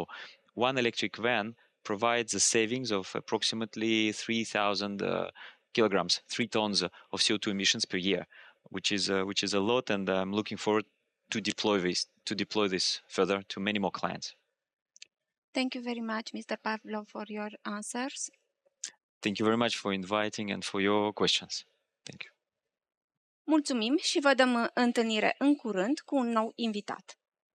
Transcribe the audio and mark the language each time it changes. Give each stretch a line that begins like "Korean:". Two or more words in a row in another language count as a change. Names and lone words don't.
English: 1 electric van provides a savings of approximately 3,000 kilograms, 3 tons of CO2 emissions per year, which is a lot, and I'm looking forward to deploy this further to many more clients. Thank you very much, Mr. Pavlov, for your answers. Thank you very much for inviting and for your questions. Thank you.
Romanian: Mulțumim și vă dăm întâlnire în curând cu un nou invitat.